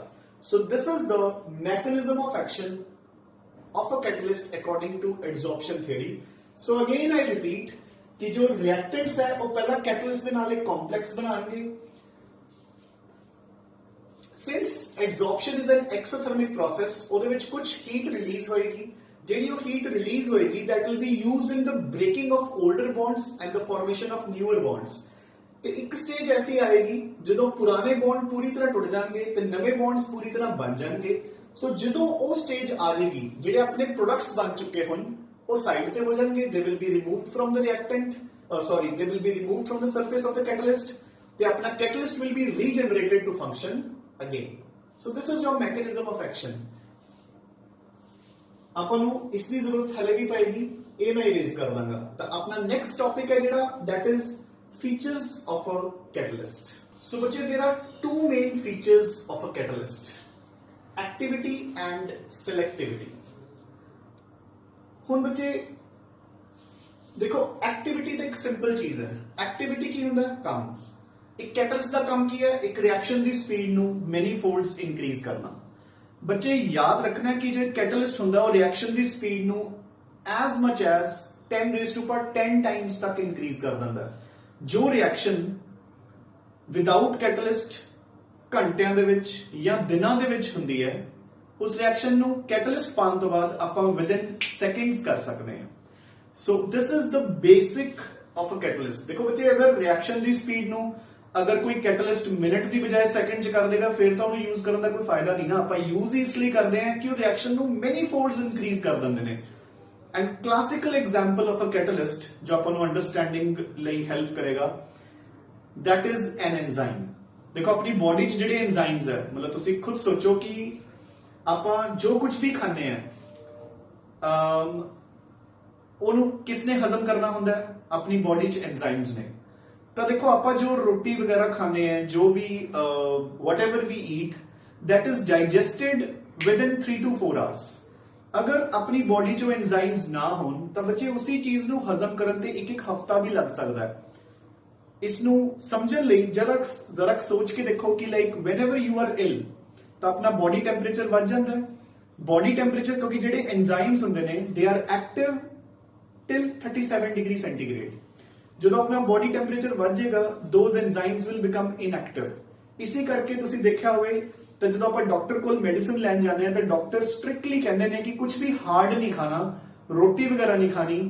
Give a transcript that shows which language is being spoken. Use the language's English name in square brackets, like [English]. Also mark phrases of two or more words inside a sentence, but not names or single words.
[English] so this is the mechanism of action of a catalyst according to adsorption theory. so again I repeat [Hindi] कि जो रिएक्टेंट्स है वो पहला कैटलिस्ट के नाल एक कॉम्प्लेक्स बनाएंगे। [English] since adsorption is an exothermic process, [Punjabi] ਉਹਦੇ ਵਿੱਚ ਕੁਛ heat release ਹੋਏਗੀ, ਜਿਹੜੀ ਉਹ heat release ਹੋਏਗੀ [English] that will be used in the breaking of older bonds and the formation of newer bonds। [Punjabi] ਤੇ ਇੱਕ ਸਟੇਜ ਐਸੀ ਆਏਗੀ ਜਦੋਂ ਪੁਰਾਣੇ ਬੌਂਡ ਪੂਰੀ ਤਰ੍ਹਾਂ ਟੁੱਟ ਜਾਣਗੇ ਤੇ ਨਵੇਂ ਬੌਂਡਸ ਪੂਰੀ ਤਰ੍ਹਾਂ ਬਣ ਜਾਣਗੇ। ਸੋ ਜਦੋਂ ਉਹ ਸਟੇਜ ਆ ਜਾਏਗੀ, ਜਿਹੜੇ ਆਪਣੇ ਪ੍ਰੋਡਕਟਸ ਬਣ ਚੁੱਕੇ ਹੋਣ ਉਹ ਸਾਈਡ ਤੇ ਹੋ ਜਾਣਗੇ, [English] they will be removed from the reactant, sorry they will be removed from the surface of the catalyst, [Punjabi] ਤੇ ਆਪਣਾ ਕੈਟਲਿਸਟ [English] will be regenerated to function again. so this is your mechanism of action. [Punjabi] ਆਪਾਂ ਨੂੰ ਇਸ ਦੀ ਜ਼ਰੂਰਤ ਹਲੇ ਵੀ ਪਏਗੀ, ਇਹ ਮੈਂ ਇਰੇਜ਼ ਕਰ ਦਾਂਗਾ। ਤਾਂ ਆਪਣਾ [English] next topic [Punjabi] ਹੈ ਜਿਹੜਾ [English] that is features of a catalyst. So ਬੱਚੇ there are two main features of a catalyst, activity and selectivity. [Punjabi] ਹੁਣ ਬੱਚੇ ਦੇਖੋ ਐਕਟੀਵਿਟੀ ਤਾਂ ਇੱਕ ਸਿੰਪਲ ਚੀਜ਼ ਹੈ। ਐਕਟੀਵਿਟੀ ਕੀ ਹੁੰਦਾ? ਕੰਮ। ਇੱਕ ਕੈਟਲਿਸਟ ਦਾ ਕੰਮ ਕੀ ਹੈ? ਇੱਕ ਰਿਐਕਸ਼ਨ ਦੀ ਸਪੀਡ ਨੂੰ [English] many folds [Punjabi] ਇਨਕਰੀਜ਼ ਕਰਨਾ। ਬੱਚੇ ਯਾਦ ਰੱਖਣਾ ਕਿ ਜੇ ਕੈਟਲਿਸਟ ਹੁੰਦਾ ਉਹ ਰਿਐਕਸ਼ਨ ਦੀ ਸਪੀਡ ਨੂੰ [English] as much as 10 raised to power 10 times [Punjabi] ਤੱਕ ਇਨਕਰੀਜ਼ ਕਰ ਦਿੰਦਾ ਹੈ। ਜੋ ਰਿਐਕਸ਼ਨ [English] without catalyst [Punjabi] ਘੰਟਿਆਂ ਦੇ ਵਿੱਚ ਜਾਂ ਦਿਨਾਂ ਦੇ ਵਿੱਚ ਹੁੰਦੀ ਹੈ, ਉਸ ਰਿਐਕਸ਼ਨ ਨੂੰ ਕੈਟਲਿਸਟ ਪਾਉਣ ਤੋਂ ਬਾਅਦ ਆਪਾਂ [English] within seconds [Punjabi] ਕਰ ਸਕਦੇ ਹਾਂ। [English] so this is the basic of a catalyst. [Punjabi] ਦੇਖੋ ਬੱਚੇ, ਅਗਰ ਰਿਐਕਸ਼ਨ ਦੀ ਸਪੀਡ ਨੂੰ ਅਗਰ ਕੋਈ ਕੈਟਲਿਸਟ ਮਿੰਟ ਦੀ ਬਜਾਏ ਸੈਕਿੰਡ ਚ ਕਰ ਦੇਗਾ, ਫਿਰ ਤਾਂ ਉਹਨੂੰ ਯੂਜ਼ ਕਰਨ ਦਾ ਕੋਈ ਫਾਇਦਾ ਨਹੀਂ ਨਾ। ਆਪਾਂ ਯੂਜ਼ ਇਸ ਲਈ ਕਰਦੇ ਹਾਂ ਕਿ ਉਹ ਰਿਐਕਸ਼ਨ ਨੂੰ [English] many folds [Punjabi] ਇਨਕਰੀਜ਼ ਕਰ ਦਿੰਦੇ ਨੇ। [English] and classical example of a catalyst [Punjabi] ਜੋ ਆਪਾਂ ਨੂੰ ਅੰਡਰਸਟੈਂਡਿੰਗ ਲਈ ਹੈਲਪ ਕਰੇਗਾ, [English] that is an enzyme। [Punjabi] ਦੇਖੋ ਆਪਣੀ ਬੋਡੀ 'ਚ ਜਿਹੜੇ ਐਂਜ਼ਾਈਮਸ ਹੈ, ਮਤਲਬ ਤੁਸੀਂ ਖੁਦ ਸੋਚੋ ਕਿ ਆਪਾਂ ਜੋ ਕੁਝ ਵੀ ਖਾਂਦੇ ਆ ਉਹਨੂੰ ਕਿਸਨੇ ਹਜ਼ਮ ਕਰਨਾ ਹੁੰਦਾ ਹੈ? ਆਪਣੀ ਬੋਡੀ 'ਚ ਐਂਜ਼ਾਈਮਸ ਨੇ। ਤਾਂ ਦੇਖੋ ਆਪਾਂ ਜੋ ਰੋਟੀ ਵਗੈਰਾ ਖਾਂਦੇ ਆ, ਜੋ ਵੀ [English] whatever we eat, that is digested within 3 to 4 hours। [Punjabi] ਅਗਰ ਆਪਣੀ ਬੋਡੀ 'ਚ ਐਂਜ਼ਾਈਮਸ ਨਾ ਹੋਣ ਤਾਂ ਬੱਚੇ ਉਸੇ ਚੀਜ਼ ਨੂੰ ਹਜ਼ਮ ਕਰਨ ਤੇ ਇੱਕ ਹਫ਼ਤਾ ਵੀ ਲੱਗ ਸਕਦਾ ਹੈ। ਇਸ ਨੂੰ ਸਮਝਣ ਲਈ ਜ਼ਰਾ ਸੋਚ ਕੇ ਦੇਖੋ ਕਿ ਲਾਈਕ [English] whenever you are ill [Punjabi] ਤਾਂ ਆਪਣਾ [English] body temperature [Punjabi] ਵੱਧ ਜਾਂਦਾ ਹੈ। [English] body temperature [Punjabi] ਕਿਉਂਕਿ ਜਿਹੜੇ ਐਂਜ਼ਾਈਮਸ ਹੁੰਦੇ ਨੇ [English] they are active till 37 degree centigrade. [Punjabi] ਜਦੋਂ ਆਪਣਾ [English] body temperature [Punjabi] ਵੱਧ ਜਾਏਗਾ, [English] those enzymes will become inactive. [Punjabi] ਇਸੇ ਕਰਕੇ ਤੁਸੀਂ ਦੇਖਿਆ ਹੋਵੇ ਤਾਂ ਜਦੋਂ ਆਪਾਂ ਡਾਕਟਰ ਕੋਲ ਮੈਡੀਸਿਨ ਲੈਣ ਜਾਂਦੇ ਆ ਤਾਂ ਡਾਕਟਰ ਸਟ੍ਰਿਕਟਲੀ ਕਹਿੰਦੇ ਨੇ ਕਿ ਕੁਝ ਵੀ ਹਾਰਡ ਨਹੀਂ ਖਾਣਾ, ਰੋਟੀ ਵਗੈਰਾ ਨਹੀਂ ਖਾਣੀ।